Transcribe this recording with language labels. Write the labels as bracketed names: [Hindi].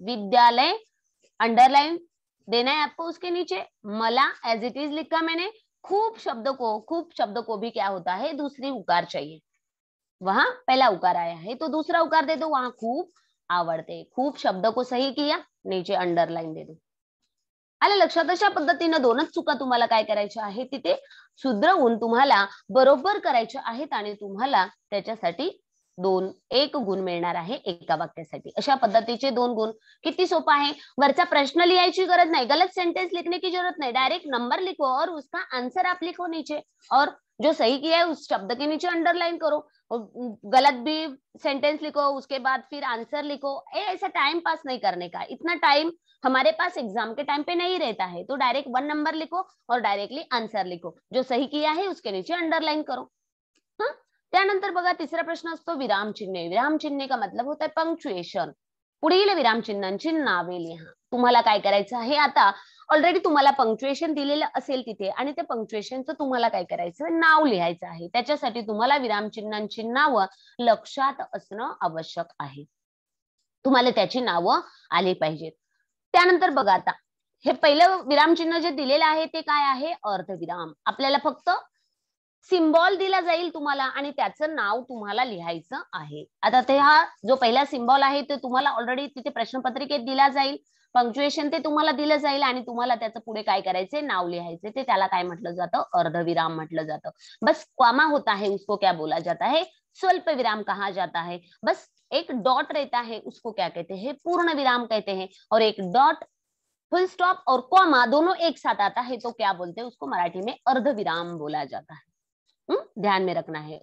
[Hindi] विद्यालय अंडरलाइन देना है आपको उसके नीचे। मला एज इट इज लिखा मैंने। खूब शब्द को भी क्या होता है? दूसरी उकार चाहिए। वहां पहला उकार आया है तो दूसरा उकार दे दो, वहां खूप आवडते। खूप शब्द को सही किया, नीचे अंडरलाइन दे दो। [Marathi] आलं लक्षात? अशा पद्धतीने दोनच चुका तुम्हाला काय करायच्या आहेत तिथे सुधरवून तुम्हाला बरोबर करायच्या आहेत आणि तुम्हाला त्याच्यासाठी 1 गुण मिळणार आहे एका वाक्यासाठी। अशा पद्धतीचे 2 गुण। किती सोपा [Hindi] है, [Marathi] वरचा प्रश्न लिहायची गरज [Hindi] नहीं, गलत सेंटेंस लिखने की जरूरत नहीं, डायरेक्ट नंबर लिखो और उसका आंसर आप लिखो नीचे, और जो सही किया है उस शब्द के नीचे अंडरलाइन करो, गलत भी सेंटेंस लिखो उसके बाद फिर आंसर लिखो। ऐसा टाइम पास नहीं करने का, इतना टाइम हमारे पास एग्जाम के टाइम पे नहीं रहता है, तो डायरेक्ट 1 नंबर लिखो और डायरेक्टली आंसर लिखो, जो सही किया है उसके नीचे अंडरलाइन करो। [Marathi] हाँ, त्यानंतर बघा तिसरा प्रश्न असतो विराम चिन्ह। [Hindi] विराम चिन्ह का मतलब होता है पंक्चुएशन। [Marathi] पुढील विराम चिन्हांची नावे लिहा। तुम्हाला काय करायचं आहे आता, ऑलरेडी तुम्हाला पंक्चुएशन दिलेलं असेल तिथे आणि त्या पंक्चुएशनचं तुम्हाला काय करायचं, नाव लिहायचं आहे। त्याच्यासाठी तुम्हाला विराम चिन्हांची नावं लक्षात असणं आवश्यक आहे, तुम्हाला त्याची नावं आली पाहिजेत। त्यानंतर बघा आता हे पहिलं विराम चिन्ह जे दिलेलं आहे ते काय आहे? अर्धविराम। आपल्याला फक्त सिम्बॉल दिला जाईल तुम्हाला आणि त्याचं नाव तुम्हाला लिहायचं आहे। आता ते हा जो पहिला सिम्बॉल आहे ते तुम्हाला ऑलरेडी तिथे प्रश्नपत्रिकेत दिला जाईल, पंक्चुएशन ते तुम्हाला दिलं जाईल आणि तुम्हाला त्याचं पुढे काय करायचंय, नाव लिहायचे, ते त्याला काय म्हटलं जातं? अर्धविराम म्हटलं जातं। [Hindi] बस कॉमा होता है उसको क्या बोला जाता है? स्वल्प विराम कहा जाता है। बस एक डॉट रहता है उसको क्या कहते हैं? पूर्ण विराम कहते हैं। और एक डॉट फुल स्टॉप और कॉमा दोनों एक साथ आता है तो क्या बोलते हैं उसको? मराठी में अर्धविराम बोला जाता है। ध्यान में रखना है।